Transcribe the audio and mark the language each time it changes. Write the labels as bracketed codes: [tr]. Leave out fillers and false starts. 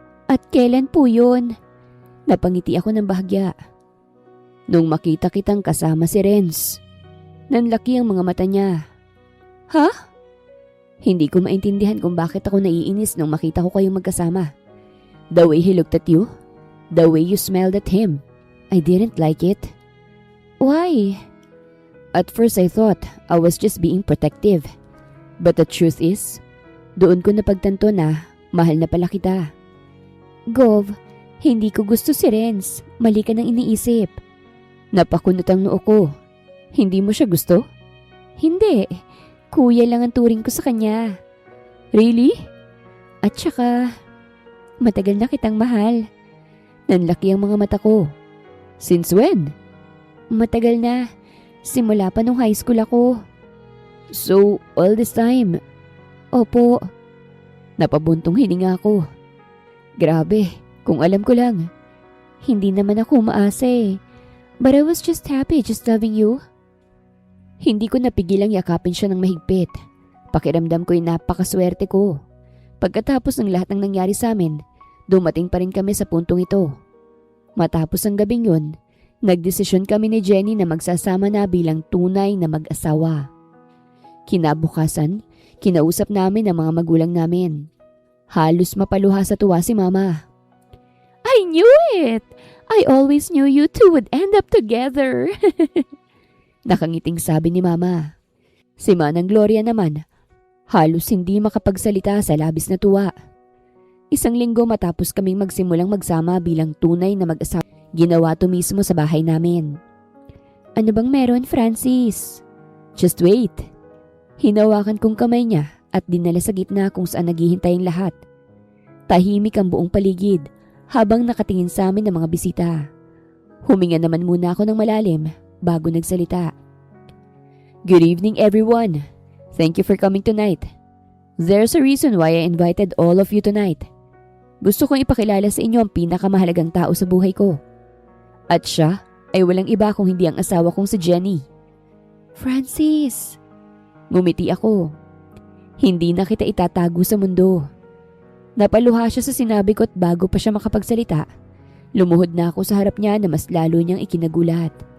[tl] At kailan po yun? Napangiti ako ng bahagya. Nung makita kitang kasama si Renz. Nanlaki ang mga mata niya. Ha? Hindi ko maintindihan kung bakit ako naiinis nung makita ko kayong magkasama. [en] The way he looked at you, the way you smelled at him, I didn't like it. Why? At first I thought I was just being protective. But the truth is, [tl] doon ko napagtanto na mahal na pala kita. Gov, hindi ko gusto si Renz. Mali ka nang iniisip. Napakunot ang noo ko. Hindi mo siya gusto? Hindi. Kuya lang ang turing ko sa kanya. Really? At saka, matagal na kitang mahal. Nanlaki ang mga mata ko. [en] Since when? [tl] Matagal na. Simula pa nung high school ako. [en] So, all this time? [tl] Opo. Napabuntong hininga ako. Grabe, kung alam ko lang. Hindi naman ako umaasa eh. [en] But I was just happy just loving you. [tl] Hindi ko napigilang yakapin siya ng mahigpit. Pakiramdam ko'y napakaswerte ko. Pagkatapos ng lahat ng nangyari sa amin, dumating pa rin kami sa puntong ito. Matapos ang gabing yun, nagdesisyon kami ni Jenny na magsasama na bilang tunay na mag-asawa. Kinabukasan, kinausap namin ang mga magulang namin. Halos mapaluha sa tuwa si Mama. [en] I knew it! I always knew you two would end up together. [tl] Nakangiting sabi ni Mama. Si Manang Gloria naman, halos hindi makapagsalita sa labis na tuwa. Isang linggo matapos kaming magsimulang magsama bilang tunay na mag-asawa, ginawa to mismo sa bahay namin. Ano bang meron, Francis? [en] Just wait. [tl] Hinawakan kong kamay niya at dinala sa gitna kung saan naghihintay ang lahat. Tahimik ang buong paligid habang nakatingin sa amin ng mga bisita. Huminga naman muna ako ng malalim bago nagsalita. [en] Good evening everyone. Thank you for coming tonight. There's a reason why I invited all of you tonight. [tl] Gusto kong ipakilala sa inyo ang pinakamahalagang tao sa buhay ko. At siya ay walang iba kung hindi ang asawa kong si Jenny. Francis! Ngumiti ako. Hindi na kita itatago sa mundo. Napaluha siya sa sinabi ko at bago pa siya makapagsalita, lumuhod na ako sa harap niya na mas lalo niyang ikinagulat.